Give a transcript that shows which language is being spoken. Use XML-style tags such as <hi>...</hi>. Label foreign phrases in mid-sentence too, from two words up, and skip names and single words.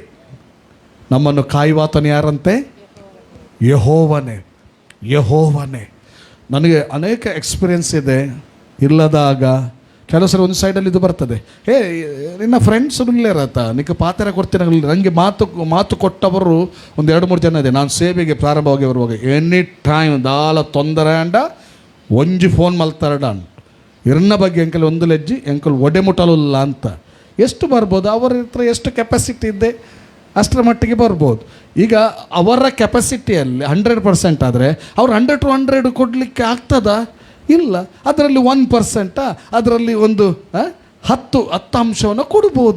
<kn>ನಮ್ಮನ್ನು ಕಾಯುವಾತನು ಯಾರಂತೆ? ಯೆಹೋವನೇ. ನನಗೆ ಅನೇಕ ಎಕ್ಸ್ಪೀರಿಯನ್ಸ್ ಇದೆ. ಇಲ್ಲದಾಗ ಕೆಲವು ಸಲ ಒಂದು ಸೈಡಲ್ಲಿ ಇದು ಬರ್ತದೆ, ನಿನ್ನ ಫ್ರೆಂಡ್ಸ್ ಇರತ್ತ ನಿಕ್ಕೆ ಪಾತ್ರ ಕೊಡ್ತೀನಿ. ನನಗೆ ಮಾತು ಕೊಟ್ಟವರು 1-2-3 ಜನ ಇದೆ.</kn> <tcy>ನಾನು ಸೇವೆಗೆ ಪ್ರಾರಂಭವಾಗಿ ಬರುವಾಗ</tcy> <en>any time</en> <tcy>ದಾಲ ತೊಂದರೆ ಅಂಡ ಒಂಜಿ ಫೋನ್ ಮಲ್ತಾರಡ ಇರನ್ನ ಬಗ್ಗೆ ಎಂಕಲ್ ಒಂದು ಲೆಜ್ಜಿ ಎಂಕಲ್ ಒಡೆ ಮುಟ್ಟಲಿಲ್ಲ ಅಂತ.</tcy> <kn>ಎಷ್ಟು ಬರ್ಬೋದು? ಅವರ ಹತ್ರ ಎಷ್ಟು ಕೆಪಾಸಿಟಿ ಇದೆ ಅಷ್ಟರ ಮಟ್ಟಿಗೆ ಬರ್ಬೋದು. ಈಗ ಅವರ ಕೆಪಾಸಿಟಿಯಲ್ಲಿ 100% ಆದರೆ ಅವ್ರು 100 to 100 ಕೊಡಲಿಕ್ಕೆ ಆಗ್ತದಾ? ಇಲ್ಲ. ಅದರಲ್ಲಿ 1%, ಅದರಲ್ಲಿ ಒಂದು 10 ಅಂಶವನ್ನು ಕೊಡ್ಬೋದು.</kn>